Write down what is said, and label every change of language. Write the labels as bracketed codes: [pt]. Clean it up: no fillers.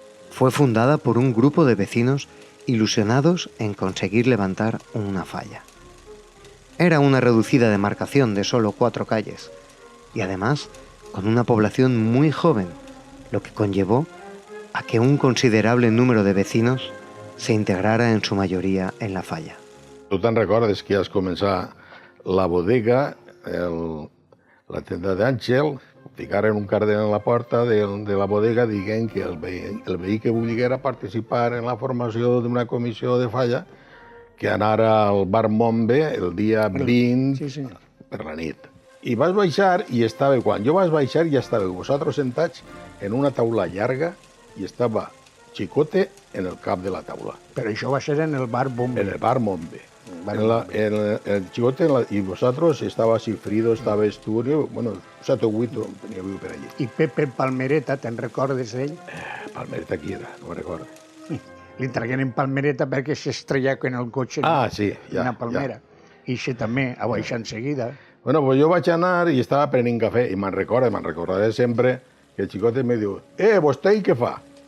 [es] Fue fundada por un grupo de vecinos ilusionados en conseguir levantar una falla. Era una reducida demarcación de solo 4 calles y además con una población muy joven, lo que conllevó a que un considerable número de vecinos se integrara en su mayoría en la falla. [ca] Tu te'n recordes que ja es començar la bodega, la tenda d'Àngel, ficaren un cartel en la porta de la bodega dient que el veí que volguera participar en la formació d'una comissió de falla que anara al bar Montbe el dia 20 per la nit. I vas baixar i estava, quan jo vaig baixar ja estàveu vosaltres sentats en una taula llarga i estava Chicote en el cap de la taula. Però això va ser en el bar Montbe. En el bar Montbe. [es] El Chicote y vosotros estabas Frido, estabas tú, bueno, 7 o 8 [ca] teníeu per allí. I Pepe Palmereta, te'n recordes d'ell? Palmereta qui era? No me'n recordo. Li tragueren Palmereta perquè s'estrellà en el cotxe sí, ja, una palmera. I això també, a baixar enseguida. Bueno, pues jo vaig anar i estava prenent cafè i me'n recordaré sempre que el Chicote me diu vostè què fa?